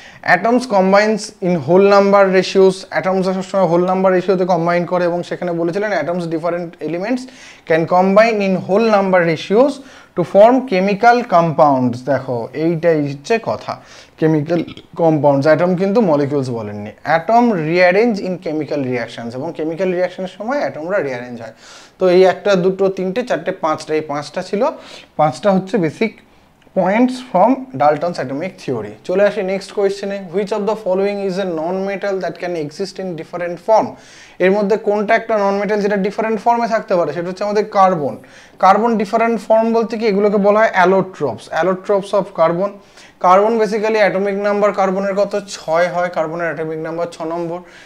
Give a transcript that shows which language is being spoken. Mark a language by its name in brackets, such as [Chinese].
[English] atoms combines in whole number ratios, [Bangla] অ্যাটমসরা সবসময় whole number রেশিওতে combine করে এবং সেখানে বলেছিলেন [English] Atoms different elements can combine in whole number ratios to form chemical compounds. [Bangla] দেখো এইটাই হচ্ছে কথা, কেমিক্যাল কম্পাউন্ডস। অ্যাটম কিন্তু মলিকিউলস বলেননি। [English] atom rearrange in chemical reactions, [Bangla] এবং কেমিক্যাল রিয়াকশনের সময় অ্যাটমরা রিঅ্যারেঞ্জ হয়। তো এই 1, 2, 3, 4, 5টা, এই 5টা ছিল। 5টা হচ্ছে [English] Basic points from Dalton's atomic theory. [Bangla] চলে আসি next কোয়েশ্চেনে। [English] Which of the following is a non metal that can exist in different form? [Bangla] এর মধ্যে কোনটা একটা নন মেটাল যেটা ডিফারেন্ট ফর্মে থাকতে পারে? সেটা হচ্ছে আমাদের কার্বন। কার্বন ডিফারেন্ট ফর্ম বলতে কি, এগুলোকে বলা হয় অ্যালোট্রপস, অ্যালোট্রপস of carbon. Carbon basically atomic number কার্বনের কত? 6 হয়, কার্বনের অ্যাটমিক নাম্বার 6 নম্বর।